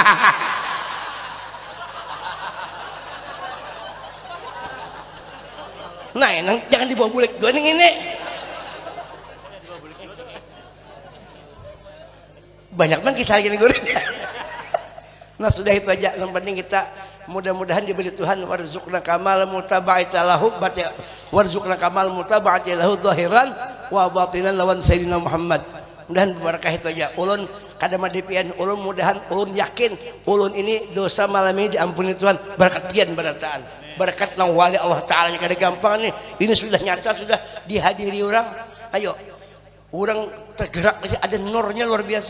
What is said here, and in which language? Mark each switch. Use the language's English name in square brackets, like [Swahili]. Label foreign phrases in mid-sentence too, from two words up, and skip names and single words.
[Banjar] Nah, jangan dibawa bulik dua ini. [Indonesian] Banyak banget kisah gini gue. [Banjar] Nah, sudah itu aja. Yang penting kita mudah-mudahan diberi Tuhan [Arabic] وارزقنا كمال متابعة له وارزقنا كمال متابعة له ظاهرا وباطنا [Banjar] lawan sayyidina Muhammad. Mudahan berkah itu aja. Ulun kada madipian ulun mudahan ulun yakin ulun ini dosa malam ini diampuni Tuhan berkat pian berataan. Berkat nang wali Allah Ta'ala yang kada gampang nih. Ini sudah nyata, sudah dihadiri orang. Ayo, orang tergerak, ada nurnya luar biasa.